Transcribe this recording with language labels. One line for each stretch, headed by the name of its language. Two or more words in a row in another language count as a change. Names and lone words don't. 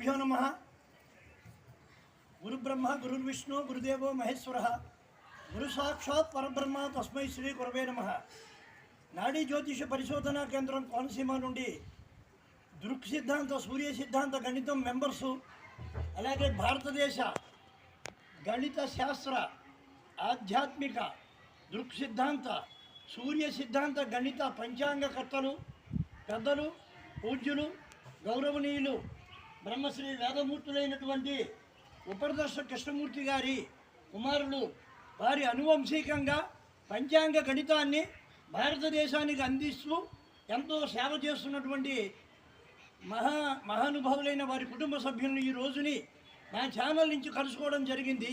Sanskrit: नमः। गुरुब्रह्म गुरुर्विष्णु गुरुदेवो महेश्वरः गुरु साक्षात् परब्रह्म तस्मै श्री गुरवे नमः।
Telugu: नाडी ज्योतिष परिशोधना केंद्रम कोनसीम నుండి దృక్ సిద్ధాంత సూర్య సిద్ధాంత గణితం మెంబర్స్ అలాగే భారతదేశ గణిత శాస్త్ర ఆధ్యాత్మిక దృక్ సిద్ధాంత సూర్య సిద్ధాంత గణిత పంచాంగకర్తలు పెద్దలు పూజ్యులు గౌరవనీయులు బ్రహ్మశ్రీ వేదమూర్తులైనటువంటి ఉపరదర్శ కృష్ణమూర్తి గారి కుమారులు వారి అనువంశికంగా పంచాంగ గణితాన్ని భారతదేశానికి అందిస్తూ ఎంతో సేవ చేస్తున్నటువంటి మహానుభావులైన వారి కుటుంబ సభ్యులను ఈ రోజుని నా ఛానల్ నుంచి కలుసుకోవడం జరిగింది.